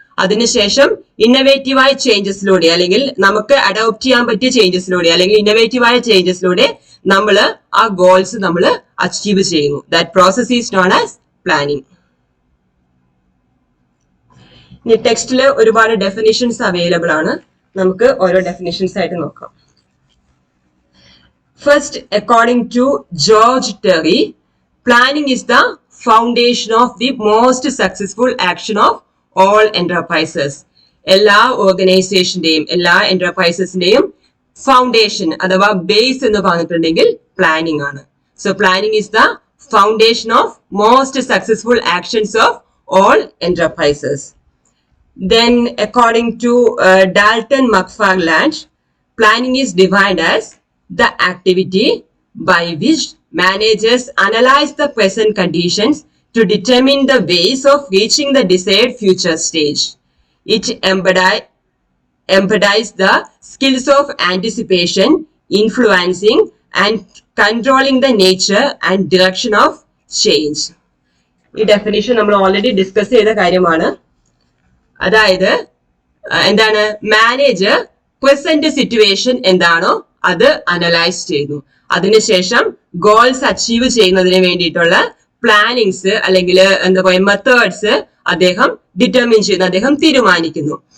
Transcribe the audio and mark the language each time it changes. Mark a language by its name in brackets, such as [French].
[Malayalam] അതിനുശേഷം ഇന്നവേറ്റീവായ ചേഞ്ചസിലൂടെ അല്ലെങ്കിൽ നമുക്ക് അഡോപ്റ്റ് ചെയ്യാൻ പറ്റിയ ചേഞ്ചസിലൂടെ അല്ലെങ്കിൽ ഇന്നവേറ്റീവായ ചേഞ്ചസിലൂടെ നമ്മൾ ആ ഗോൾസ് നമ്മൾ അച്ചീവ് ചെയ്യുന്നു. [English] That process is known as planning. [Malayalam] ഇനി ടെക്സ്റ്റിൽ ഒരുപാട് ഡെഫിനിഷൻസ് അവൈലബിൾ ആണ്. നമുക്ക് ഓരോ ഡെഫിനിഷൻസ് ആയിട്ട് നോക്കാം. [English] First, according to George Terry, planning is the foundation of the most successful action of all enterprises. [Malayalam] എല്ലാ ഓർഗനൈസേഷന്റെയും എല്ലാ എന്റർപ്രൈസസിന്റെയും ഫൗണ്ടേഷൻ അഥവാ ബേസ് എന്ന് പറഞ്ഞിട്ടുണ്ടെങ്കിൽ പ്ലാനിങ് ആണ്. [English] So planning is the foundation of most successful actions of all enterprises. Then, according to Dalton McFarland, planning is defined as the activity by which managers analyze the present conditions to determine the ways of reaching the desired future stage. It embodies the skills of anticipation, influencing and controlling the nature and direction of change. [Malayalam] ഈ definition നമ്മൾ already discuss ചെയ്ത കാര്യമാണ്. അതായത് എന്താണ്, manager present situation എന്താണോ അത് analyse ചെയ്യുന്നു. അതിനുശേഷം ഗോൾസ് അച്ചീവ് ചെയ്യുന്നതിന് വേണ്ടിയിട്ടുള്ള പ്ലാനിങ്സ് അല്ലെങ്കിൽ എന്താ പറയുക മെത്തേഡ്സ് അദ്ദേഹം ഡിറ്റർമിൻ ചെയ്യുന്നു, അദ്ദേഹം തീരുമാനിക്കുന്നു.